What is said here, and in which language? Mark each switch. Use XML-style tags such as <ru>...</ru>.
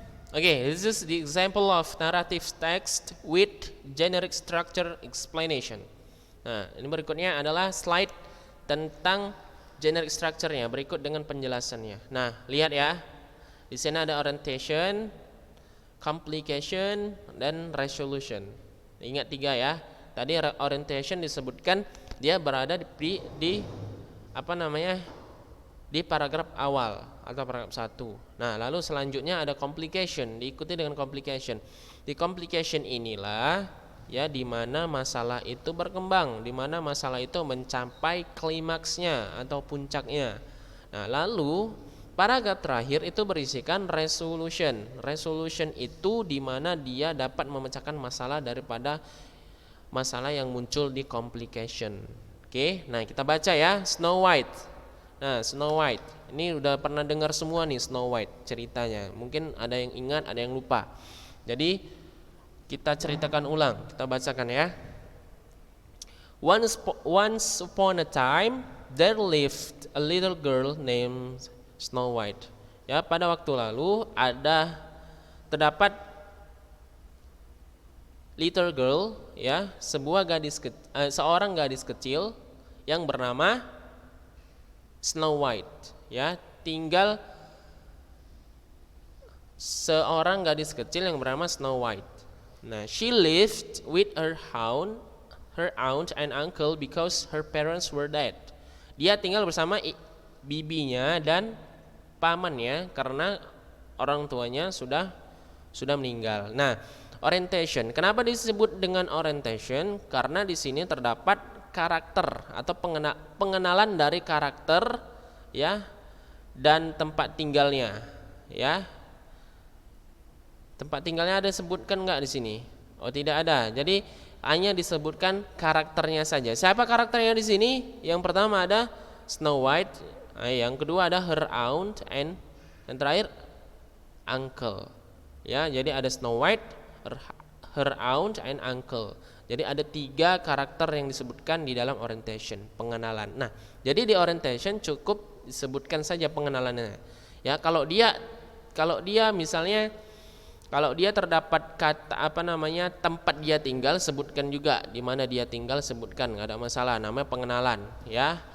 <en>Oke, this is the example of narrative text with generic structure explanation.</en> <id>Nah, ini berikutnya adalah slide tentang generic structure-nya berikut dengan penjelasannya. Nah, lihat ya. Di sini ada orientation, complication, dan resolution. Ingat 3 ya. Tadi orientation disebutkan dia berada di apa namanya? Di paragraf awal atau paragraf 1. Nah, lalu selanjutnya ada complication, diikuti dengan complication. Di complication inilah ya di mana masalah itu berkembang, di mana masalah itu mencapai klimaksnya atau puncaknya. Nah, lalu paragraf terakhir itu berisikan resolution. Resolution itu di mana dia dapat memecahkan masalah daripada masalah yang muncul di complication. Oke, nah kita baca ya, Snow White. Nah, Snow White ini udah pernah dengar semua nih Snow White ceritanya. Mungkin ada yang ingat, ada yang lupa. Jadi kita ceritakan ulang, kita bacakan ya.</id> <en>Once upon a time there lived a little girl named Snow White.</en> <id>Ya, pada waktu lalu terdapat</id> <en>little girl,</en> <id>ya, seorang gadis kecil yang bernama Snow White, ya, tinggal seorang gadis kecil yang bernama Snow White.</id> <en>Nah, she lived with her aunt and uncle because her parents were dead.</en> <id>Dia tinggal bersama bibinya dan pamannya karena orang tuanya sudah meninggal. Nah, orientation. Kenapa disebut dengan orientation? Karena di sini terdapat karakter atau pengenalan dari karakter, ya, dan tempat tinggalnya, ya. Tempat tinggalnya ada sebutkan nggak di sini? Oh, tidak ada. Jadi hanya disebutkan karakternya saja. Siapa karakternya di sini? Yang pertama ada Snow White, yang kedua ada</id> <en>her aunt,</en> <id>and yang terakhir uncle. Ya, jadi ada</id> <en>Snow White, her aunt, and uncle.</en> <id>Jadi ada 3 karakter yang disebutkan di dalam orientation, pengenalan. Nah, jadi di orientation cukup disebutkan saja pengenalannya. Ya, kalau dia misalnya Kalau dia terdapat kata tempat dia tinggal, sebutkan juga di mana dia tinggal, sebutkan, nggak ada masalah, namanya pengenalan ya.</id>